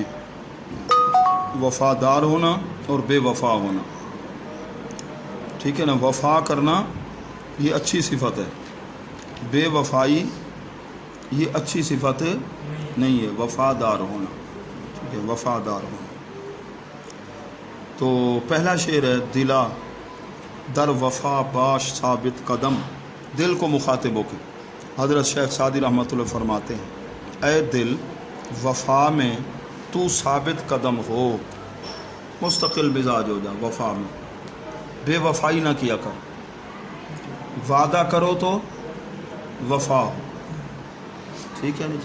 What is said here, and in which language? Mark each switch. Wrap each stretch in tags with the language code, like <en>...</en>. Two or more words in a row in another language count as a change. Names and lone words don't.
<ur>وفادار ہونا اور بے وفا ہونا، ٹھیک ہے نا. وفا کرنا یہ اچھی صفت ہے، بے وفائی یہ اچھی صفت نہیں ہے. وفادار ہونا، ٹھیک ہے، وفادار ہونا. تو پہلا شعر ہے</ur> <fa>دلا در وفا باش ثابت قدم.</fa> <ur>دل کو مخاطب ہو کے حضرت شیخ سعدی رحمۃ اللہ فرماتے ہیں اے دل وفا میں تو ثابت قدم ہو، مستقل مزاج ہو جا. وفا میں بے وفائی نہ کیا کر. وعدہ کرو تو وفا ہو، ٹھیک ہے نا جی.</ur>